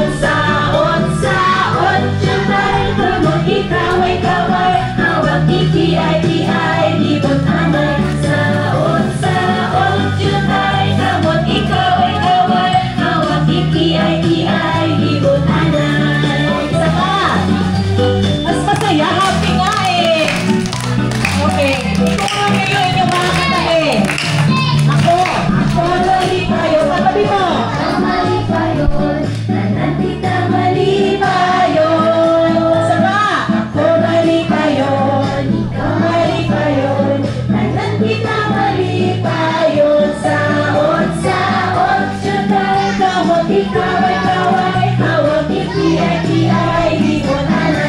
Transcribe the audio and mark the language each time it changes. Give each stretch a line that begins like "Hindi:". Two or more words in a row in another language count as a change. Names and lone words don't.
Hiligaynon: Saot, jutay, kamot, ikaway, hawak, ikiay, libot, amay. Saot, jutay, kamot, ikaway, hawak, ikiay, libot, amay.
Filipino: Isa pa! Mas masaya, happy nga eh! Okay, ito kayo inyong mga katabi.
Hiligaynon: Ako malipayon, katabi mo! Ako malipayon, nanan kita malipayon. Isa pa! Ako malipayon, ikaw malipayon, nanan kita malipayon. Saot, jutay, kamot, ikaway, hawak, ikiay, libot, anay.